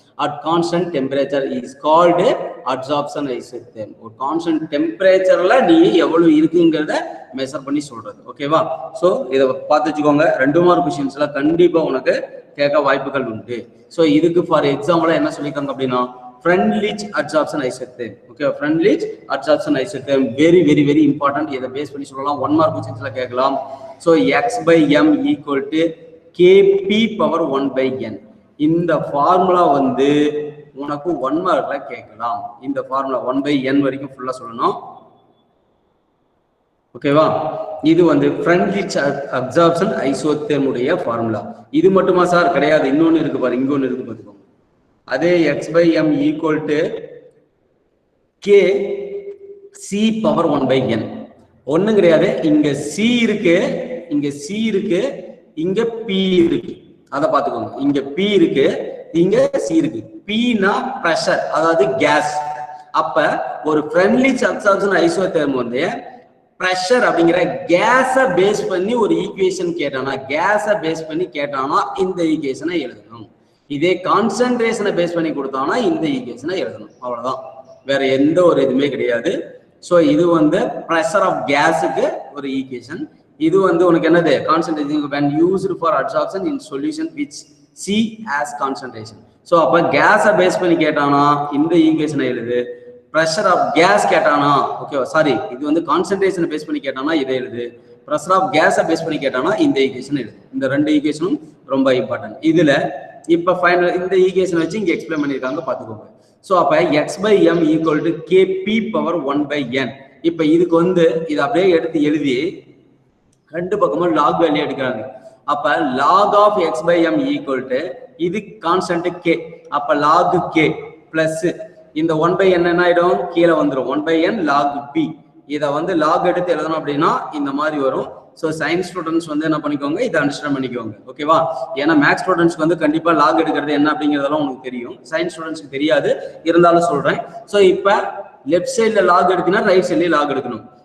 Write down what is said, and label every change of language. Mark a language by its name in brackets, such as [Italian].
[English] At constant temperature is called absorption isotherm. [Tamil] ஒரு constant டெம்பரேச்சர்ல நீ எவ்வளவு இருக்குங்கிறத மெஷர் பண்ணி சொல்றது. ஓகேவா? ஸோ இதை பார்த்து வச்சுக்கோங்க. 2 மார்க் கொஸ்டின்ஸ்ல கண்டிப்பா உனக்கு கேட்க வாய்ப்புகள் உண்டு. ஸோ இதுக்கு ஃபார் எக்ஸாம்பிளா என்ன சொல்லியிருக்காங்க அப்படின்னா Freundlich absorption isotherm. [English] Okay, Freundlich absorption isotherm very very very important. [Tamil] இதை பேஸ் பண்ணி சொல்லலாம். 1 மார்க் கொஸ்டின்ஸ்ல கேட்கலாம். So x/m equal to kp power 1/n. இந்த ஃபார்முலா வந்து உனக்கு 1 மார்க்ல கேட்கலாம். இந்த ஃபார்முலா 1/n வரைக்கும் ஃபுல்லா சொல்லணும். ஓகேவா? இது வந்து Freundlich absorption isotherm உடைய ஃபார்முலா. இது மட்டுமா சார்? கிடையாது, இன்னொன்னு இருக்கு பாரு, இங்க ஒன்னு இருக்கு பாத்துக்கோங்க. அதே x/m equal to k c power 1/n. ஒண்ணும் கிடையாது, இங்க c இருக்கு, இங்க c இருக்கு, இங்க p இருக்கு. அத பாத்துக்கோங்க. இங்க p இருக்கு, இங்க c இருக்கு. p னா பிரஷர், அதாவது கேஸ். அப்ப ஒரு Freundlich absorption isotherm வந்து பிரஷர் அப்படிங்கிற கேஸை பேஸ் பண்ணி ஒரு ஈக்குவேஷன் கேட்டானா, கேஸை பேஸ் பண்ணி கேட்டானா இந்த ஈக்குவேஷனை எழுதணும். இதே கான்சன்ட்ரேஷனை பேஸ் பண்ணி கொடுத்தானா இந்த ஈக்குவேஷனை எழுதணும். அவ்வளவுதான், வேற எந்த ஒரு இதுவுமே கிடையாது. ஸோ இது வந்து ப்ரெஷர் ஆஃப் கேஸுக்கு ஒரு ஈக்குவேஷன். இது வந்து உனக்கு என்னது? [English] Concentration when used for absorption in solution which C as concentration. [Tamil] So அப்போ கேஸை பேஸ் பண்ணி கேட்டானா இந்த ஈக்குவேஷனை எழுது. ப்ரெஷர் ஆஃப் கேஸ் கேட்டானா, ஓகே சாரி, இது வந்து கான்சன்ட்ரேஷனை பேஸ் பண்ணி கேட்டானா இதை எழுது. ப்ரெஷர் ஆஃப் கேஸை பேஸ் பண்ணி கேட்டானா இந்த ஈக்குவேஷன் எழுது. இந்த 2 ஈக்குவேஷனும் ரொம்ப இம்பார்ட்டன்ட். இதுல இப்ப ஃபைனல் இந்த ஈக்குவேஷன் வச்சு இங்க எக்ஸ்பிளைன் பண்ணிருக்காங்க, பாத்துக்கோங்க. சோ அப்ப x/m equal to kp power 1/n. இப்ப இதுக்கு வந்து இதை அப்படியே எடுத்து எழுதி 2 பக்கமும் லாக் வேல்யூ எடுக்கிறாங்க. அப்ப log of x/m equal to இது கான்ஸ்டன்ட் k, அப்ப log k பிளஸ் இந்த 1/n என்ன ஆயிடும்? கீழே வந்துடும். 1/n log p. இதை வந்து லாக் எடுத்து எழுதணும் அப்படின்னா இந்த மாதிரி வரும். ஸோ சயின்ஸ் ஸ்டூடெண்ட்ஸ் வந்து என்ன பண்ணிக்கோங்க, இதை அண்டர்ஸ்டாண்ட் பண்ணிக்கோங்க. ஓகேவா? ஏன்னா மேக்ஸ் ஸ்டூடெண்ட்ஸ்க்கு வந்து கண்டிப்பா லாக் எடுக்கிறது என்ன அப்படிங்கிறதெல்லாம் உங்களுக்கு தெரியும். சயின்ஸ் ஸ்டூடெண்ட்ஸ்க்கு தெரியாது, இருந்தாலும் சொல்றேன். ஸோ இப்போ லெஃப்ட் சைட்ல லாக் எடுக்கணும், ரைட் சைட்லயே லாக் எடுக்கணும்.